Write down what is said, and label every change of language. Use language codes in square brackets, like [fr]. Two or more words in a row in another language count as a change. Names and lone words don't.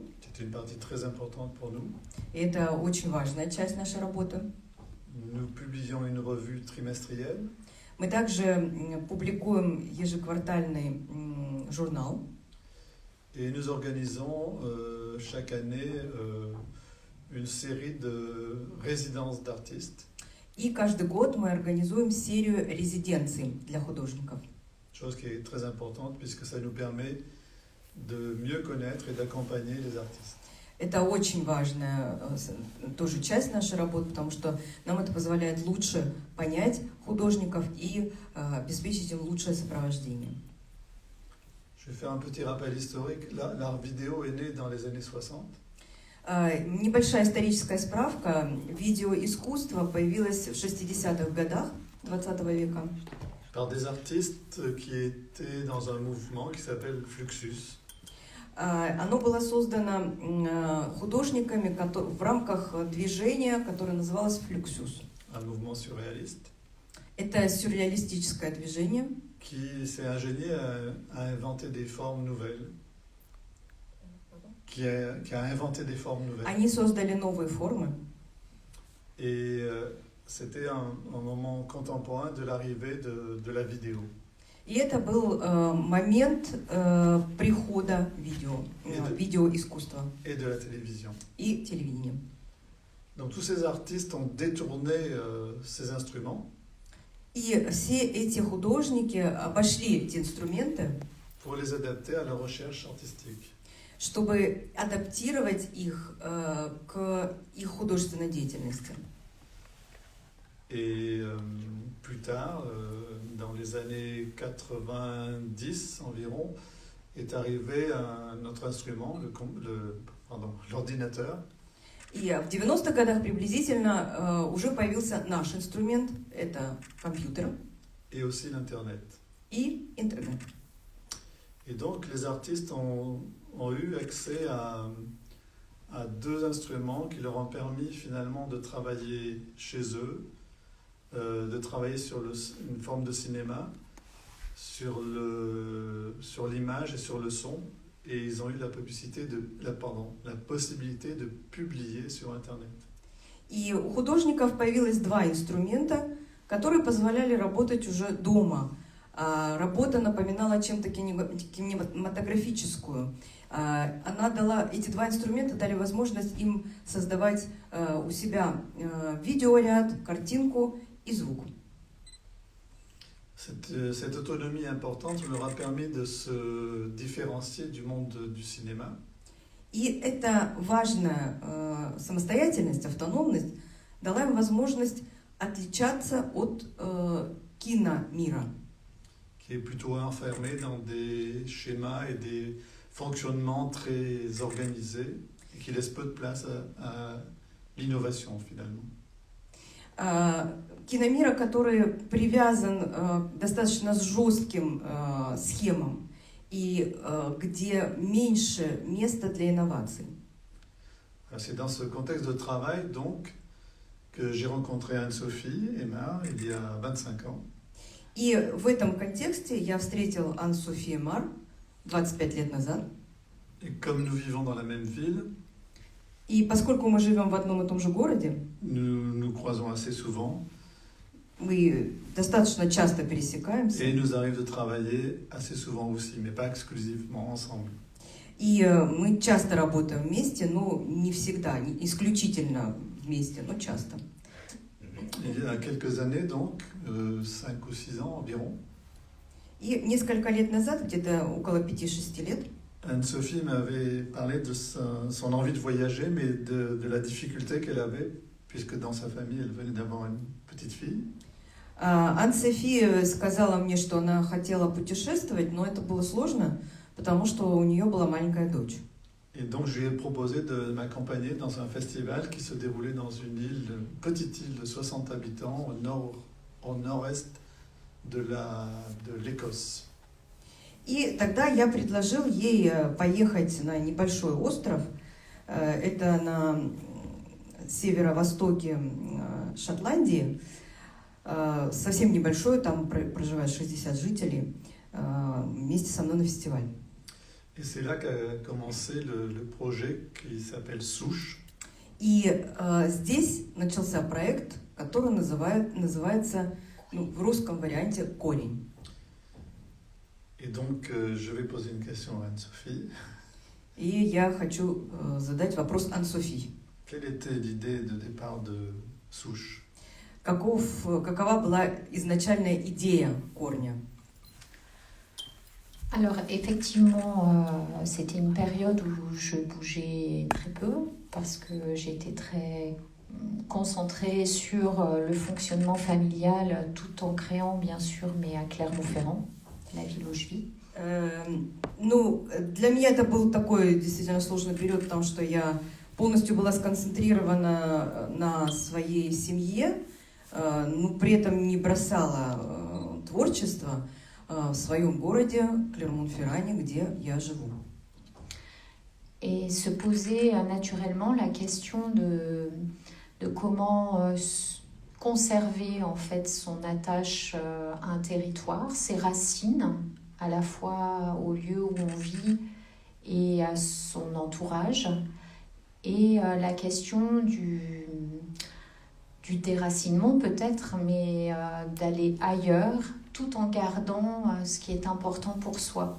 [fr] C'est une partie très importante pour nous. [ru] И это очень важная часть нашей работы. [fr] Nous publions une revue trimestrielle. [ru] Мы также публикуем ежеквартальный журнал. [fr] Et nous organisons chaque année une série de résidences d'artistes. [ru] И каждый год мы организуем серию резиденций для художников. [fr] Chose qui est très importante puisque ça nous permet de mieux connaître et d'accompagner les artistes. [ru] Это очень важная тоже часть нашей работы, потому что нам это позволяет лучше понять художников и обеспечить им лучшее сопровождение. [fr] Je vais faire un petit rappel historique. L'art vidéo est né dans les années 60. [ru] Небольшая историческая справка. Видеоискусство появилось в 60-х годах 20 века. [fr] Par des artistes qui étaient dans un mouvement qui s'appelle Fluxus. [ru] Оно было создано художниками в рамках движения, которое называлось Fluxus. [fr] Un mouvement surréaliste. [ru] Это сюрреалистическое движение, [fr] Qui s'est ingénié à inventer des formes nouvelles. Qui a inventé des formes nouvelles. [ru] Они создали новые формы. [fr] Et c'était un moment contemporain de l'arrivée de la vidéo. [ru] И это был момент прихода видеоискусства [fr] Et de la télévision. [ru] и телевидения. [fr] Donc tous ces artistes ont détourné ces instruments. [ru] И все эти художники обошли эти инструменты [fr] Pour les adapter à leur recherche artistique. [ru] чтобы адаптировать их к их художественной деятельности. [fr] Et plus tard, dans les années 90 environ, est arrivé un autre instrument, l'ordinateur. [ru] И в 90-х годах приблизительно уже появился наш инструмент, это компьютер [fr] Et aussi l'Internet. [ru] и интернет. [fr] Et donc les artistes ont eu accès à deux instruments qui leur ont permis finalement de travailler chez eux, de travailler sur une forme de cinéma, sur l'image et sur le son. Et ils ont eu la possibilité de publier sur Internet. [ru] И у художников появилось два инструмента, которые позволяли работать уже дома. Работа напоминала чем-то кинематографическую. Эти два инструмента дали возможность им создавать у себя видеоряд, картинку и звук. [fr] Cette autonomie importante leur a permis de se différencier du monde du cinéma. [ru] И эта важная самостоятельность, автономность дала им возможность отличаться от киномира. [fr] Qui est plutôt enfermé dans des schémas et des fonctionnements très organisés et qui laisse peu de place à l'innovation finalement. [ru] Киномира, который привязан к достаточно жестким схемам и где меньше места для инноваций. [fr] C'est dans ce contexte de travail donc que j'ai rencontré Anne-Sophie Aymar il y a 25 ans. [ru] И в этом контексте я встретил Анн-Софи Эмар 25 лет назад. [fr] Et comme nous vivons dans la même ville, [ru] и поскольку мы живем в одном и том же городе, [fr] nous croisons assez souvent. [ru] Мы достаточно часто пересекаемся. [fr] Et il nous arrive de travailler assez souvent aussi, mais pas exclusivement ensemble. [ru] И мы часто работаем вместе, но не всегда, не исключительно вместе, но часто. [fr] Il y a quelques années, donc, 5 ou 6 ans environ. [ru] И несколько лет назад, где-то около 5-6 лет, [fr] Anne-Sophie m'avait parlé de son envie de voyager, mais de la difficulté qu'elle avait, puisque dans sa famille, elle venait d'avoir une petite fille. [ru] Анн-Софи сказала мне, что она хотела путешествовать, но это было сложно, потому что у нее была маленькая дочь. [fr] Et donc, je lui ai proposé de m'accompagner dans un festival qui se déroulait dans une petite île de 60 habitants au nord-est de l'Écosse. [ru] И тогда я предложил ей поехать на небольшой остров. Это на северо-востоке Шотландии. Совсем небольшой, там проживает 60 жителей. Вместе со мной на фестиваль. [fr] Et c'est là qu'a commencé le projet qui s'appelle Souche. [ru] И здесь начался проект, который называется в русском варианте «Корень». [fr] Et donc, je vais poser une question à Anne-Sophie. [ru] И я хочу задать вопрос Анн-Софи. [fr] Quelle était l'idée de départ de Souche? [ru] Какова была изначальная идея «Корня»? [fr] Alors effectivement, c'était une période où je bougeais très peu parce que j'étais très concentrée sur le fonctionnement familial tout en créant bien sûr, mais à Clermont-Ferrand, la ville où je vis. [ru] Для меня это был такой действительно сложный период, потому что я полностью была сконцентрирована на своей семье, но при этом не бросала творчество в своем городе, Клермон-Ферране, где я живу. [fr] Et se poser naturellement la question de comment conserver en fait son attache à un territoire, ses racines, à la fois au lieu où on vit et à son entourage, et la question du déracinement peut-être, mais d'aller ailleurs, tout en gardant ce qui est important pour soi.